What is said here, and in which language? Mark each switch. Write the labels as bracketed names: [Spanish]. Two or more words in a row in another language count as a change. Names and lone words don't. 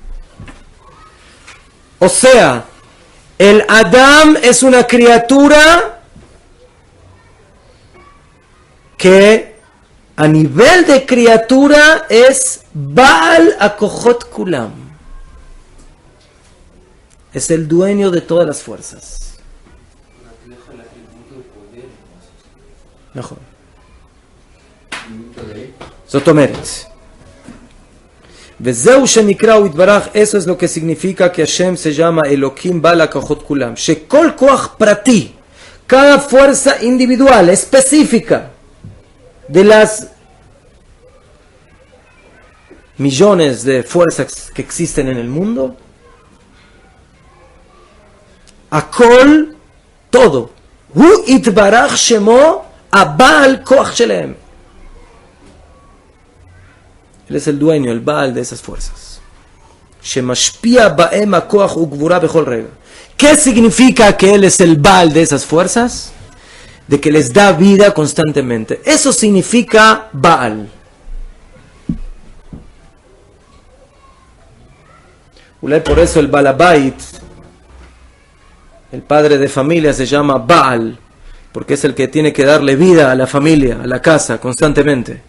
[Spanish] O sea, el Adam es una criatura que a nivel de criatura es [Hebrew] בעל הכוחות כולם. [Spanish] Es el dueño de todas las fuerzas. Mejor. [Hebrew] זאת אומרת, וזהו שנקרא הוא יתברך, [Spanish] eso es lo que significa que Hashem se llama [Hebrew] אלהים בעל הכוחות כולם. שכל כוח פרטי, [Spanish] cada fuerza individual, específica, de las millones de fuerzas que existen en el mundo, Akol, todo, [Hebrew] הוא יתברך שמו בעל כח שלם. [Spanish] Él es el dueño, el Baal de esas fuerzas. [Hebrew] שמשפיע בהם הכח וגבורה בכל רגע. [Spanish] ¿Qué significa que él es el Baal de esas fuerzas? De que les da vida constantemente. Eso significa Baal. Por eso el Balabait, el padre de familia, se llama Baal, porque es el que tiene que darle vida a la familia, a la casa, constantemente.